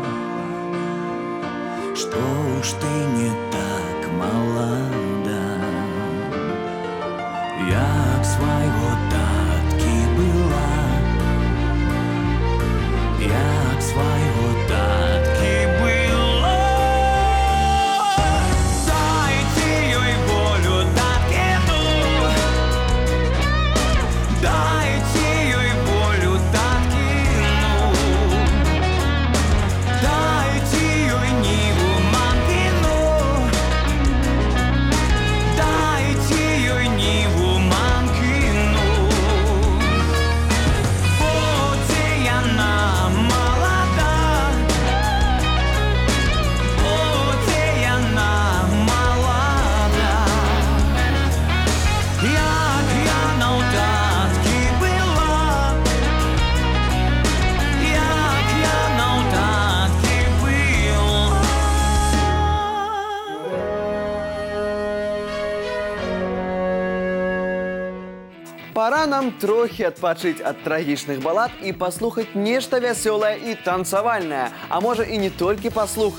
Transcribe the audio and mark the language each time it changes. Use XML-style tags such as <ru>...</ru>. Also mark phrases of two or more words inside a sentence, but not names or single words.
<ru>что уж ты не так молода.</ru> <be>Як свайго татки была, як свайго татки была.</be> <ru>Дайте ей волю таткину, дайте ей волю таткину, дайте ей ниву манкину, дайте ей ниву манкину. Буде она молода, буде она молода.</ru> <be>Як я на татки была, як я на татки была. Пора нам трохи адпачыць ад трагічных балад і паслухаць нешта вясёлае і танцавальнае, а можа і не толькі паслухаць.</be>